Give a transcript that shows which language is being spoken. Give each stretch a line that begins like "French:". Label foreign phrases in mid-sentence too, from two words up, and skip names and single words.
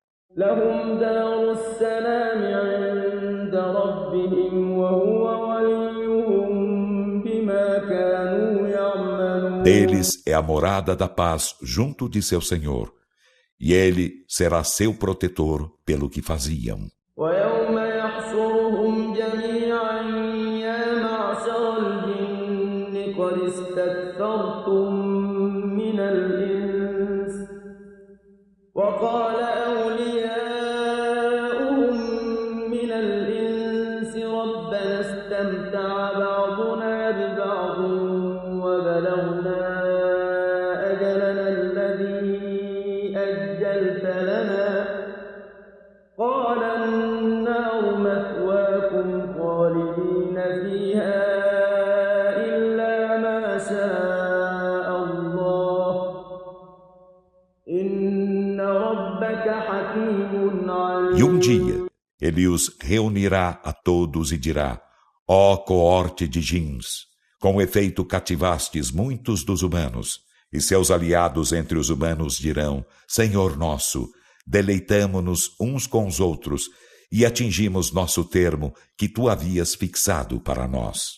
Portuguese: Deles é a morada da paz junto de seu Senhor, e ele será seu protetor pelo que faziam.
Arabic: وقال أولياؤهم من الإنس ربنا استمتع بعضنا ببعض وبلغنا أجلنا الذي أجلت لنا قال النار مثواكم خالدين فيها إلا ما شاء الله
Portuguese: E um dia ele os reunirá a todos e dirá: ó coorte de jins, com efeito cativastes muitos dos humanos, e seus aliados entre os humanos dirão: Senhor nosso, deleitamo-nos uns com os outros e atingimos nosso termo que tu havias fixado para nós.